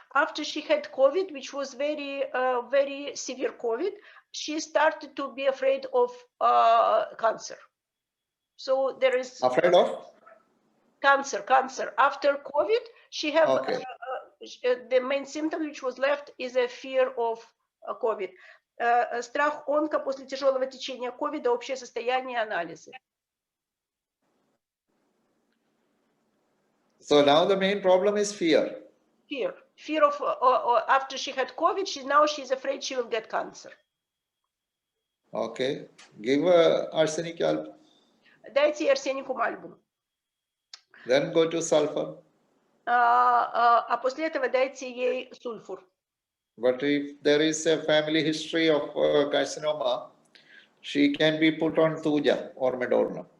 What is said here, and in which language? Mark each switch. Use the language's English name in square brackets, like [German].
[English] After she had COVID, which was very severe COVID, she started to be afraid of cancer. So there is Afraid of cancer. After COVID, she have the main symptom which was left is a fear of COVID. [Russian] Страх онко после тяжелого течения COVID, общее состояние, анализы. [English] So now the main problem is fear. Fear of after she had COVID, she's afraid she will get cancer. Okay, give arsenic album. [Russian] Дайте арсенику мальбум. [English] Then go to sulfur. [Russian] А после этого дайте ей сульфур. [English] But if there is a family history of carcinoma, she can be put on tuja or medorna.